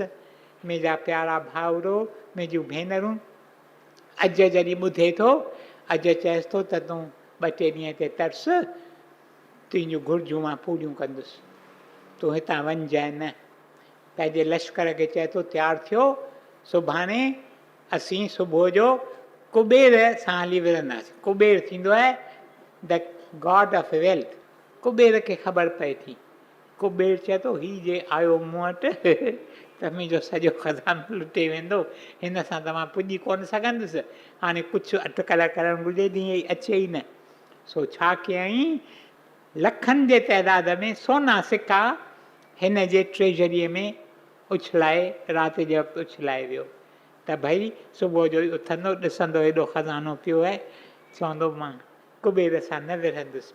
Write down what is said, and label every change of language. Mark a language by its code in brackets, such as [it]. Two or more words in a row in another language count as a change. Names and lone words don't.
[sd] मुंहिंजा प्यारा भाउरो, मुंहिंजूं भेनरूं, अॼु जॾहिं ॿुधे थो, अॼु चएसि थो त तूं 2-3 ॾींहं ते तरस, तुंहिंजूं घुर्जूं मां पूरियूं कंदुसि, तूं हितां वञजांइ न। पंहिंजे लश्कर खे चए थो तयारु थियो, सुभाणे असीं सुबुह जो कुबेर सां हली विढ़ंदासीं। कुबेर थींदो आहे [en] the god of wealth. [sd] कुबेर खे ख़बर पए थी। कुबेर चए थो हीउ जे आयो मूं वटि त मुंहिंजो सॼो खज़ानो लुटे वेंदो, हिन सां त मां पुॼी कोन सघंदुसि। हाणे कुझु अटकल करणु घुरिजे, तीअं अचे ई न। सो छा कयईं, लखनि जे तइदाद में सोना सिका हिन जे ट्रेजरीअ में उछलाए, राति जे वक़्तु उछलाए वियो त भई सुबुह जो ई उथंदो, ॾिसंदो हेॾो खज़ानो पियो आहे, चवंदो मां कुबेर सां न विढ़ंदुसि।